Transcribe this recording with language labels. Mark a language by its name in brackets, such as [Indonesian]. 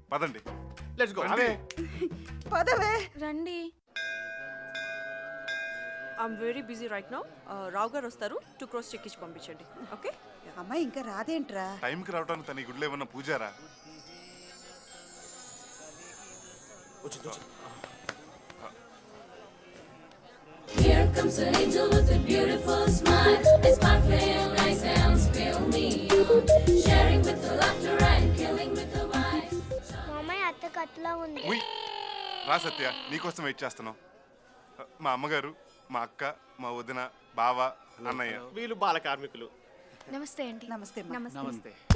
[Telugu] పదండి. [English] Let's go. [Telugu] పదవే రండి. [English] I'm very busy right now. [Telugu] రావు గారు వస్తారు. 2 crores చెక్ ఇచ్చి పంపించండి. ఓకే? అమ్మాయి ఇంకా రాదేంట్రా? టైంకి రావడానికి తన ఈ గుడిలో ఏమన్నా Pujara? [English] Here comes an angel with a beautiful smile. It's sparkling nice and spill me on. Sharing with the laughter and killing with the wine. [Telugu] మామయ్య అత్త కట్లా ఉంది. ఉయ్, రా సత్య, నీకోసం వెయిట్ చేస్తున్నాం. మా అమ్మగారు, మా అక్క, మా వదిన, బావ, అన్నయ్య. వీళ్ళు బాల కార్మికులు. నమస్తే అండి. నమస్తే. నమస్తే.